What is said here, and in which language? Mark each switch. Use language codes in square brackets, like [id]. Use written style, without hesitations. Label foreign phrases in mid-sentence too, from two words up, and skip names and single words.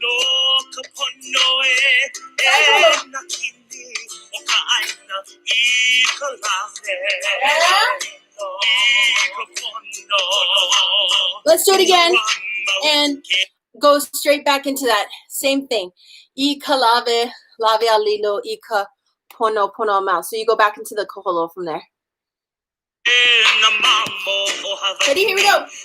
[en] Let's do it again and go straight back into that same thing. [haw] Ika lave, lave alilo, ika pono, pono mau. [en] So you go back into the kaholo from there. Ready? Here we go.